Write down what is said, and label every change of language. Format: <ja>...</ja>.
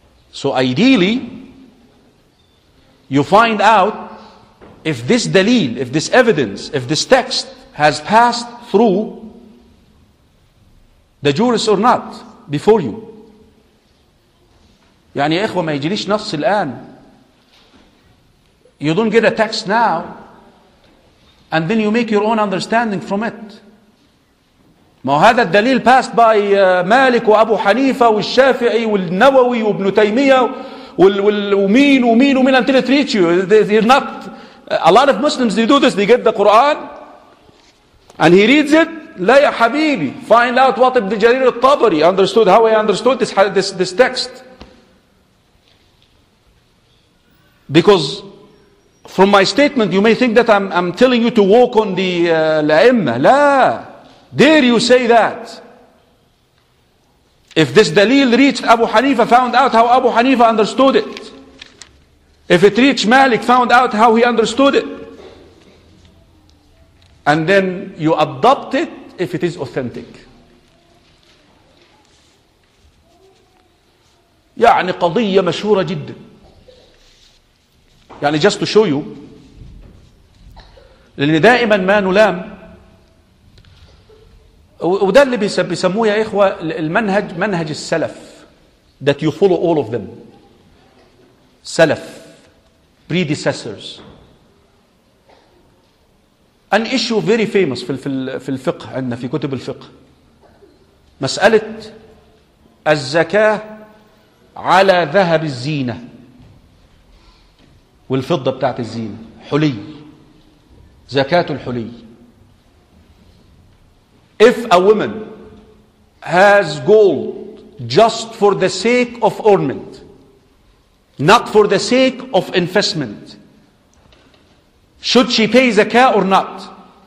<en>So ideally, you find out if this دليل, if this evidence, if this text has passed through the jurists or not before you.</en> <ar>يعني يا إخوة ما يجيليش نص الآن.</ar> <en>You don't get a text now and then you make your own understanding from it.</en> <ar>ما هذا الدليل</ar> <en>passed by</en> <ar>مالك وأبو حنيفة والشافعي والنووي وابن تيمية ومين ومين ومين</ar> <en>until it reach you. They're not, a lot of Muslims they do this, they get the Quran and he reads it.</en> <ar>لا يا حبيبي,</ar> <en>find out what ابن جرير الطبري understood, how he understood this text. Because from my statement you may think that I'm telling you to walk on the الأئمة. لا, dare you say that. If this dalil reached Abu Hanifa, found out how Abu Hanifa understood it. If it reached Malik, found out how he understood it. And then you adopt it if it is authentic.</en> <ar>يعني قضية مشهورة جدا. يعني</ar> <en>just to show you,</en> <ar>لأن دائما ما نلام, وده اللي بيسموه يا إخوة المنهج, منهج السلف,</ar> <en>that you follow all of them. سلف, predecessors. An issue very famous</en> <ar>في الفقه عندنا, في كتب الفقه, مسألة الزكاة على ذهب الزينة والفضة بتاعت الزينة, حلي, زكاة الحلي.</ar> <en>If a woman has gold just for the sake of ornament, not for the sake of investment, should she pay zakah or not?</en>